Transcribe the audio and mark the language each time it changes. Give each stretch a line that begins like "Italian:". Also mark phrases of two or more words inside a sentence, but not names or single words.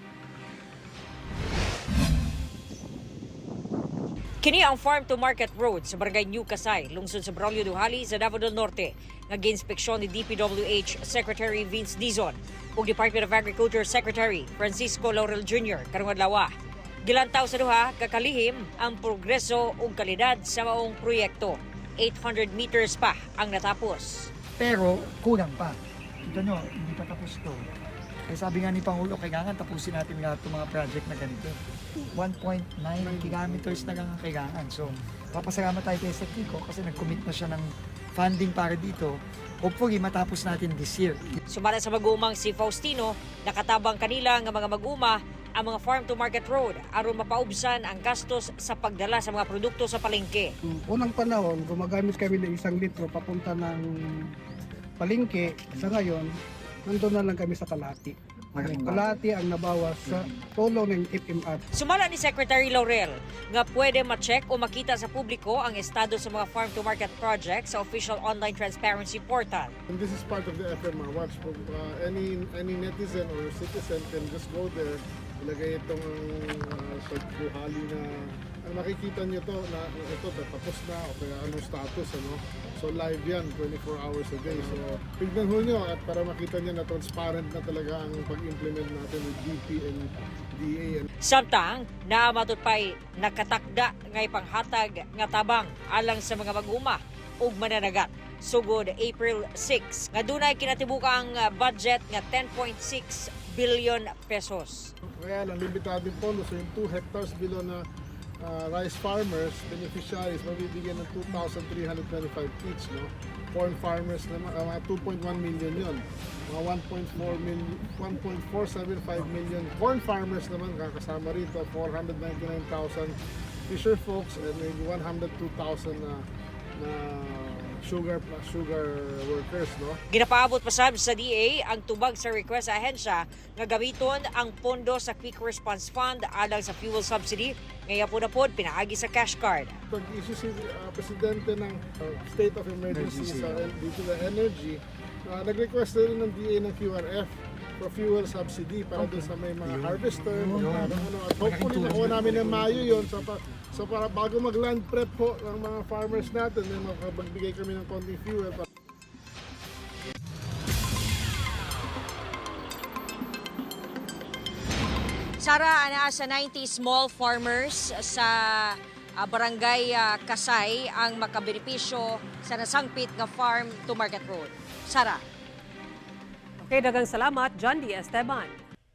Cebuano: Kini ang
English: farm-to-market road
Cebuano: sa Barangay New Kasay, lungsod sa Braulio Duhali sa Davao del Norte, nga ginspeksyon ni DPWH Secretary Vince Dizon ug Department of Agriculture Secretary Francisco Laurel Jr. karong adlaw. Gilantaw sa duha kakalihim ang progreso ug kalidad sa maong proyekto.
Filipino: 800 meters pa ang natapos. Pero kulang pa. Kita nyo, hindi pa tapos to. Kaya sabi nga ni Pangulo, kailangan tapusin natin lahat ng mga project na ganito. 1.9 kilometers na lang ang kailangan. So, papasalamat tayo kay Sectico kasi nag-commit na siya ng funding para dito. Hopefully, matapos natin
English: this year.
Cebuano: Sumala sa mag-uumang si Faustino, nakatabang kanila nga mga mag-uma ang mga
English: farm-to-market road
Cebuano: aron mapaubsan ang gastos sa pagdala sa mga produkto sa palengke.
Filipino: Unang panahon, gumagamit kami ng 1 litro papunta ng palengke. Sa ngayon, nandun na lang kami sa kalahati. Kalahati ang nabawas sa tulong ng FMR.
Cebuano: Sumala ni Secretary Laurel nga pwede ma-check o makita sa publiko ang estado sa mga
English: farm-to-market projects
Cebuano: sa
English: official online transparency portal. And this is part of the FMR Watch. Any netizen or citizen can just go there,
Filipino: ilagay itong pagbuhali na makikita niyo to na ito tapos na o kaya anong status, ano. So live yan
English: 24 hours a day.
Filipino: So tignan ho nyo at para makita niyo na transparent na talaga ang pag-implement natin with DP and DA.
Cebuano: Samtang naamatot pa'y nakatakda ngay panghatag nga tabang alang sa mga mag-uma ug mananagat sugod April 6 nga dunay kinatibukang budget nga 10.6 billion pesos.
Filipino: Kaya lang limitado yung pondo, so yung
English: 2 hectares below
Filipino: na
English: rice farmers, beneficiaries,
Filipino: mabibigyan ng 2,325 each, no?
English: Corn farmers
Filipino: naman, mga 2.1 million yun. Mga 1.475 million
English: corn farmers
Filipino: naman kakasama rito, 499,000
English: fisher folks, and maybe
Filipino: 102,000 na
English: sugar workers,
Filipino: no?
Cebuano: Ginapaabot pasab sa DA ang tubag sa request sa ahensya nga gamiton ang pondo sa Quick Response Fund alang sa
English: fuel subsidy
Cebuano: ngaya po na pod pinaagi sa
English: cash card.
Filipino: Pag-issue si Presidente ng
English: state of emergency
Filipino: sa dito na energy, nag-request rin ng DA ng QRF
English: for fuel subsidy
Filipino: para doon sa may mga harvester, at hopefully nakuha namin ng Mayo yun. So para bago mag-
English: land prep
Filipino: po ng mga farmers natin, may makapagbigay kami ng konting fuel.
Cebuano: Sara, sa 90 small farmers sa Barangay Kasay ang makabenepisyo sa nasangpit nga
English: farm to market road.
Cebuano: Sara. Okay, daghang salamat, John D. Esteban.